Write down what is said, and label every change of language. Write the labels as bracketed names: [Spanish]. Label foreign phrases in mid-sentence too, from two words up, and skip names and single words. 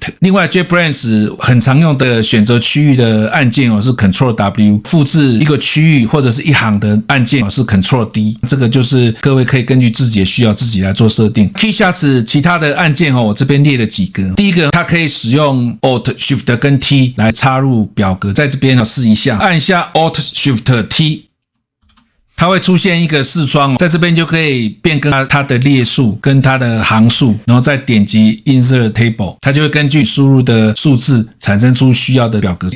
[Chinese] 另外 JetBrains 很常用的選擇區域的按鍵是 Ctrl W， 複製一個區域或者是一行的按鍵是 Ctrl D。這個就是各位可以根據自己的需要自己來做設定。Keyshots 其他的按鍵我這邊列了幾個。第一個，它可以使用 Alt、Shift 跟 T 來插入表格，在這邊試一下，按一下 Alt、Shift、T。它會出現一個視窗，在這邊就可以變更它的列數跟它的行數，然後再點擊 [English] Insert Table， [Chinese] 它就會根據輸入的數字產生出需要的表格。